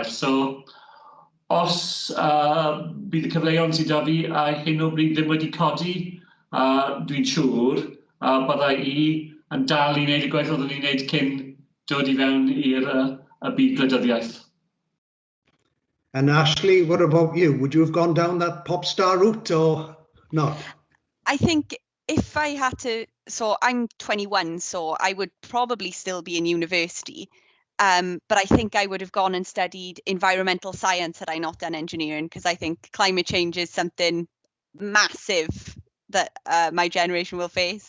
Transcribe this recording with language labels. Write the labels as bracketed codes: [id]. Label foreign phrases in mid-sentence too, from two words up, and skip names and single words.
[cy] So, os bydd y cyfleoedd sydd da fi a hyn o bryd ddim wedi codi, dwi'n siŵr byddai i yn dal i wneud y gwaith oeddwn i'n wneud cyn dod i fewn i'r byd gwleidyddiaeth. [en] And Ashley, what about you? Would you have gone down that pop star route or not? I think if I had to, so I'm 21, so I would probably still be in university. But I think I would have gone and studied environmental science had I not done engineering, because I think climate change is something massive that my generation will face.